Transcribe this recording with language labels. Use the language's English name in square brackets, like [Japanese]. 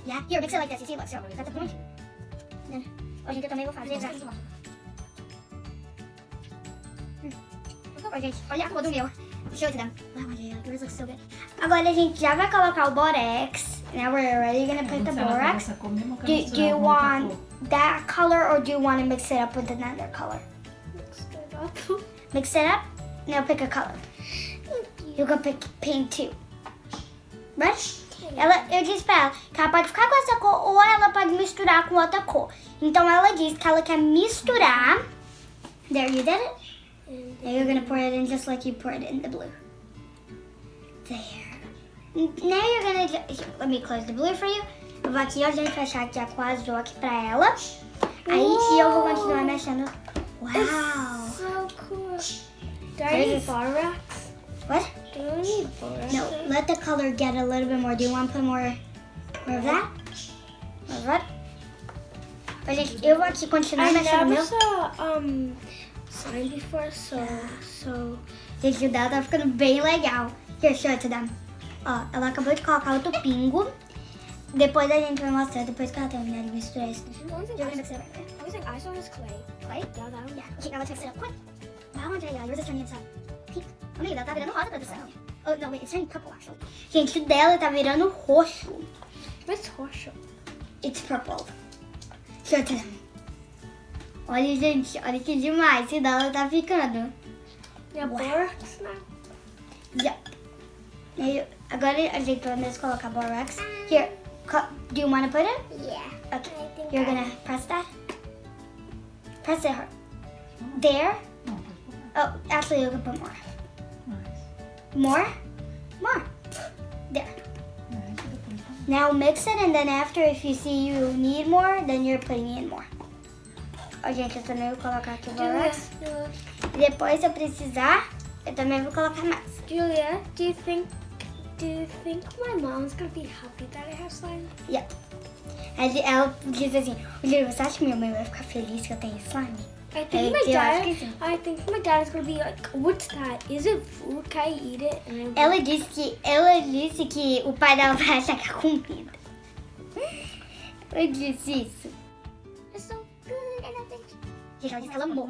[English] Yeah, here, mix it like this. You see, look, so that's a point. [Portuguese] Then, ó, gente, eu também vou fazer exato. Ó, gente, olha a cor do meu. [English] Show it to them. Oh, yours looks so good. [Portuguese] Agora a gente já vai colocar o borax. [English] Now we're already gonna put the borax. Do you want that color or do you want to mix it up with another color? mixed it up. Mix it up? Now pick a color. You can pick pink too. Right? [Portuguese] Eu disse pra ela que ela pode ficar com essa cor ou ela pode misturar com outra cor. Então ela disse que ela quer misturar. [English] There, you did it? Now you're gonna pour it in just like you poured it in the blue. There. Now you're gonna let me close the blue for you. [Portuguese] Eu vou aqui, ó, gente, fechar aqui com a azul aqui pra ela. Aí e eu vou continuar mexendo. [English] Wow. It's so cool. Do I need borax? What? Do I need borax? No, let the color get a little bit more. Do you want to put more of that? More of that? [Portuguese] Mas, gente, eu vou aqui continuar [English] I [Portuguese] mexendo [English] never [Portuguese] meu. [English] saw slime before, so [Portuguese] Gente, o dela tá ficando bem legal. [English] Here, show it to them. [Portuguese] Ó, ela acabou de colocar outro pingo. Depois a gente vai mostrar, depois que ela terminar de misturar isso. [English] The only thing I saw is clay. Clay? Yeah, that one. Yeah, okay, now let's mix it up. Quick. Wow, Andreia, yours is turning into pink. [Portuguese] Amiga, ela tá virando rosa, produção. [English] Oh, no, wait, it's turning purple, actually. [Portuguese] Gente, o dela tá virando roxo. [English] What's horseshoe? It's purple. Show it to them. [Portuguese] Olha, gente, olha que demais. O dela tá ficando. [English] Yeah, Wow. borax now. [Portuguese] Yep. Agora a gente vai colocar borax. [English] Here, do you want to put it? Yeah. Okay. I think You're gonna press that. Press it hard. There. Oh, actually, you can put more. More? More. There. Now mix it, and then after, if you see you need more, then you're putting in more. [Portuguese] Ó, gente, eu também vou colocar aqui o borax. E depois, se eu precisar, eu também vou colocar mais. [English] Julia, do you think my mom's gonna be happy that I have slime? Yep. [Portuguese] Ela diz assim, Julia, você acha que minha mãe vai ficar feliz que eu tenho slime? [English] I think my dad is gonna be like, what's that? Is it food? Can I eat it? And [Portuguese] Ela disse que o pai dela vai achar que é comida. Eu disse isso. [English] it's so good. I love it. [Portuguese] Gente, ela disse que ela amou.